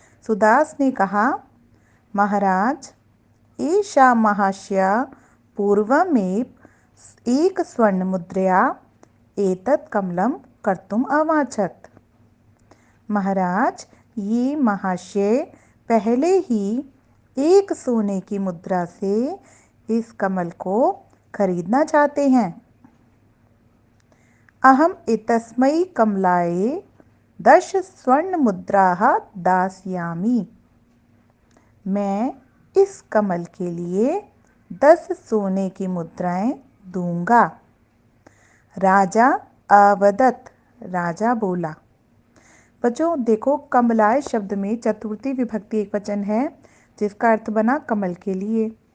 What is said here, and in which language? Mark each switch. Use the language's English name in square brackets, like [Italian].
[Hindi] सुदास ने कहा, [Sanskrit] महाराज एषा महाशय पूर्वमेव एक स्वर्ण मुद्रया एतत् कमलं कर्तुम् अवांछत। [Hindi] महाराज, ये महाशय पहले ही एक सोने की मुद्रा से इस कमल को खरीदना चाहते हैं। [Sanskrit] अहम एतस्मै कमलाय 10 स्वर्ण मुद्राः दास्यामि। [Hindi] मैं इस कमल के लिए 10 सोने की मुद्राएं दूंगा। [Sanskrit] राजा अवदत, [Hindi] राजा बोला। बच्चों देखो, कमलाय शब्द में चतुर्थी विभक्ति एकवचन है, जिसका अर्थ बना कमल के लिए।